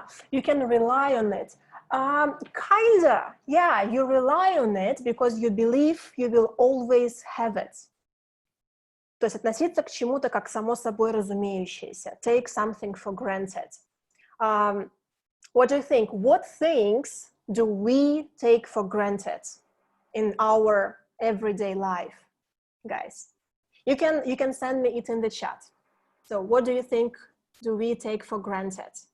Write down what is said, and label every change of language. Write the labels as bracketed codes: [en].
[en] You can rely on it. Kinda, yeah, you rely on it because you believe you will always have it. [ru] То есть относиться к чему-то как само собой разумеющееся. [en] Take something for granted. What do you think? What things do we take for granted in our everyday life? guys? You can send me it in the chat. So what do you think do we take for granted?